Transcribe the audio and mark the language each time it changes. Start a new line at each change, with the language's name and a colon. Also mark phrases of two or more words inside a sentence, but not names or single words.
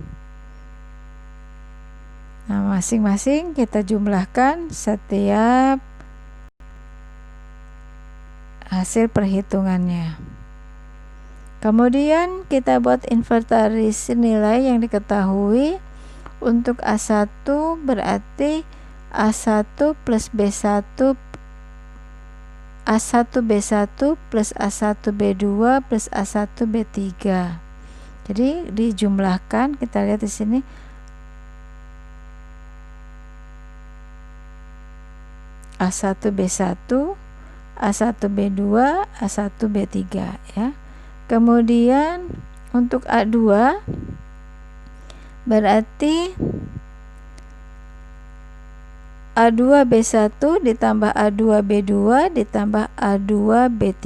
Indonesian: Nah, masing-masing kita jumlahkan setiap hasil perhitungannya. Kemudian kita buat inventaris nilai yang diketahui Untuk A1 berarti A1 plus B1 A1B1 plus A1B2 plus A1B3. Jadi dijumlahkan, kita lihat di sini A1B1, A1B2, A1B3 ya. Kemudian untuk A2 berarti A2B1 ditambah A2B2 ditambah A2B3.